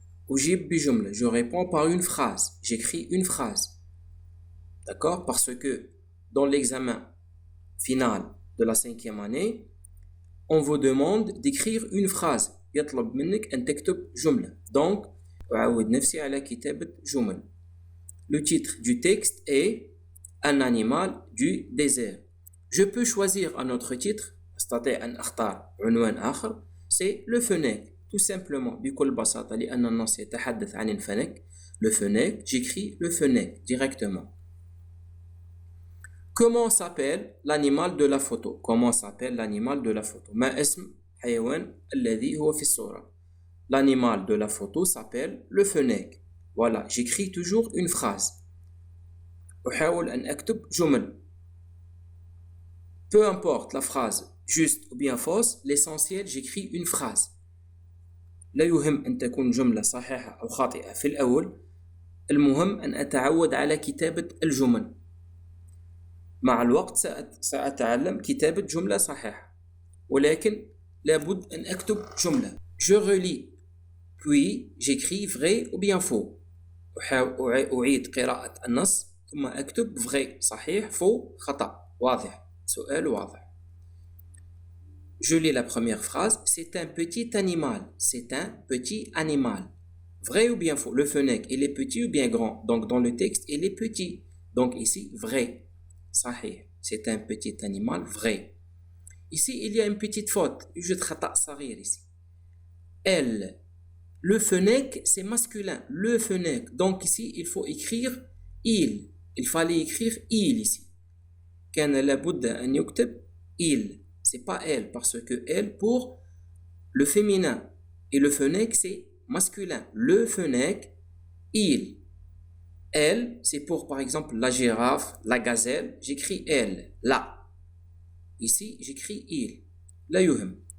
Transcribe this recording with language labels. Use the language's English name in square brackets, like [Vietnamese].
[Arabic] أجيب بجملة. [French] Je réponds par une phrase. J'écris une phrase. D'accord? Parce que dans l'examen final de la 5e année, on vous demande d'écrire une phrase. [Arabic] يطلب منك أن تكتب جملة. Donc, أعود نفسي على كتابة جمل. [French] Le titre du texte est Un animal du désert. Je peux choisir un autre titre. [Arabic] أستطيع أن أختار عنوان آخر. [French] C'est le fennec. Tout simplement, [Arabic] بكل بساطة لأن النص يتحدث عن الفنك. [French] Le fennec, j'écris le fennec directement. Comment s'appelle l'animal de la photo? Comment s'appelle l'animal de la photo? [Arabic] ما اسم حيوان الذي هو في الصورة? [French] L'animal de la photo s'appelle le fennec. Voilà, j'écris toujours une phrase. [Arabic] أحاول أن أكتب جمل. [French] Peu importe la phrase juste ou bien fausse, l'essentiel j'écris une phrase. [Arabic] لا يهم أن تكون جملة صحيحة أو خاطئة في الأول. المهم أن أتعود على كتابة الجمل. مع الوقت سأتعلم كتابة جملة صحيحة. ولكن لابد أن أكتب جملة. [French] Je relis. Puis j'écris vrai ou bien faux. [Arabic] أعيد قراءة النص ثم أكتب vrai صحيح faux خطأ. واضح. سؤال واضح. [French] Je lis la première phrase. C'est un petit animal. C'est un petit animal. Vrai ou bien faux? Le fennec, il est petit ou bien grand? Donc dans le texte, il est petit. Donc ici, vrai. صحيح. C'est un petit animal vrai. Ici, il y a une petite faute. [Arabic] يوجد خطأ صغير ici. [French] Elle. Le fennec, c'est masculin. Le fennec. Donc ici, il faut écrire il. Il fallait écrire il ici. [Arabic] كان لابد أن يكتب il. [French] C'est pas elle parce que elle pour le féminin. Et le fennec, c'est masculin. Le fennec, il. Elle, c'est pour par exemple la girafe, la gazelle. J'écris elle. Là. Ici, j'écris il. [Arabic] لا يهم.